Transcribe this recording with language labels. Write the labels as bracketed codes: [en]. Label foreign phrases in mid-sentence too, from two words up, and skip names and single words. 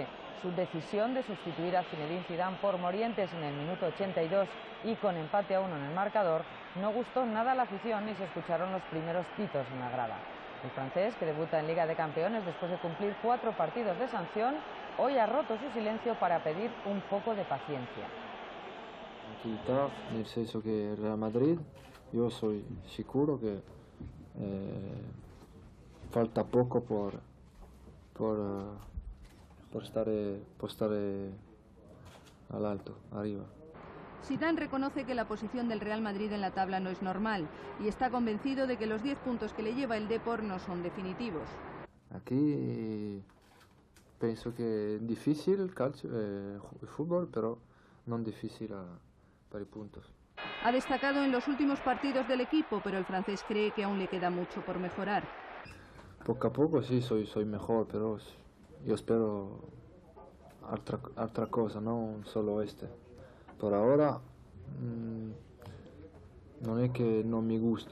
[es] Su decisión de sustituir a Zinedine Zidane por Morientes en el minuto 82 y con empate a 1 en el marcador no gustó nada a la afición y se escucharon los primeros pitos en la grada. El francés, que debuta en Liga de Campeones después de cumplir 4 partidos de sanción, hoy ha roto su silencio para pedir un poco de paciencia. Tranquilidad, [it] nel senso che il Real Madrid, io sono sicuro che [es] falta poco por [it] stare all'alto, [es] arriba. Zidane reconoce que la posición del Real Madrid en la tabla no es normal y está convencido de que los 10 puntos que le lleva el Depor no son definitivos. [it] Aquí penso che è difficile il calcio, il football, però non difficile [es] para i puntos. Ha destacado en los últimos partidos del equipo, pero el francés cree que aún le queda mucho por mejorar. Poco a poco sí, soy mejor, pero yo espero otra cosa, no solo este. Por ahora no es que no me gusta.